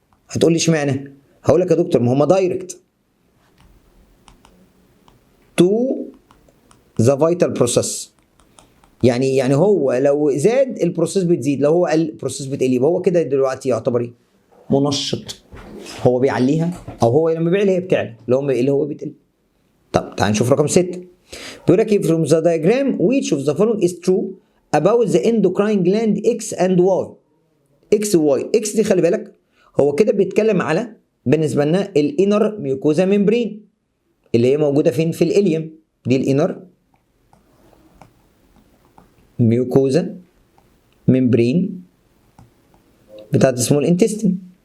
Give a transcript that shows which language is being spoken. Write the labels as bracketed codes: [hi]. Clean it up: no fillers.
[ar] هتقول لي اشمعنى؟ هقول لك يا دكتور ما هما [en] direct to the vital process, [ar] يعني هو لو زاد البروسيس بتزيد، لو هو قل البروسيس بتقل، يبقى هو كده دلوقتي يعتبر ايه؟ منشط، هو بيعليها، او هو لما بيعلي هي بتعلى، اللي هو بتقل. طب تعال نشوف رقم 6. بيقول لك [en] from the diagram which of the following is true about the endocrine gland X and Y. [ar] X و Y. X دي خلي بالك هو كده بيتكلم على بالنسبه لنا الانر ميوكوزا ممبرين اللي هي موجوده فين؟ في الاليوم. دي الانر ميوكوزا ممبرين بتاعت سمول انتستين.